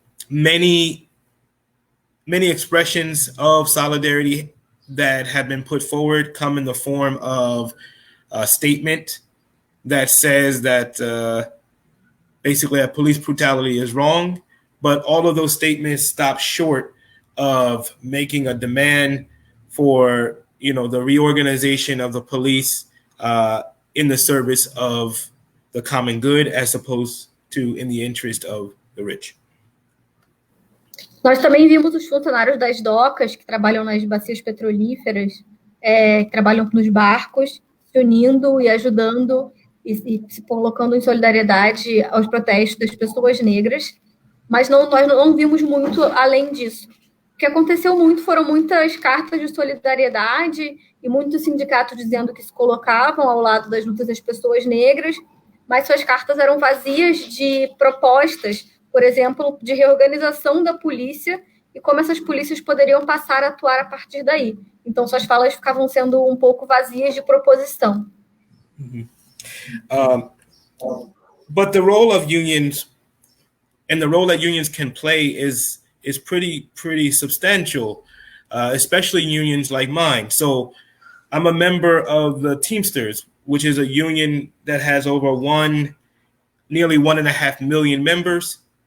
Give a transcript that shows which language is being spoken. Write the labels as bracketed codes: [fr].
[en] Many expressions of solidarity that have been put forward come in the form of a statement that says that basically that police brutality is wrong, but all of those statements stop short of making a demand for, the reorganization of the police in the service of the common good as opposed to in the interest of the rich. [pt] Nós também vimos os funcionários das docas que trabalham nas bacias petrolíferas, que trabalham nos barcos, se unindo e ajudando e se colocando em solidariedade aos protestos das pessoas negras, mas nós não vimos muito além disso. O que aconteceu muito foram muitas cartas de solidariedade e muitos sindicatos dizendo que se colocavam ao lado das lutas das pessoas negras, mas suas cartas eram vazias de propostas, por exemplo, de reorganização da polícia e como essas polícias poderiam passar a atuar a partir daí. Então, suas falas ficavam sendo um pouco vazias de proposição. Mm-hmm. [en] But the role of unions and the role that unions can play is pretty substantial, especially unions like mine. So I'm a member of the Teamsters, which is a union that has over nearly 1.5 million members.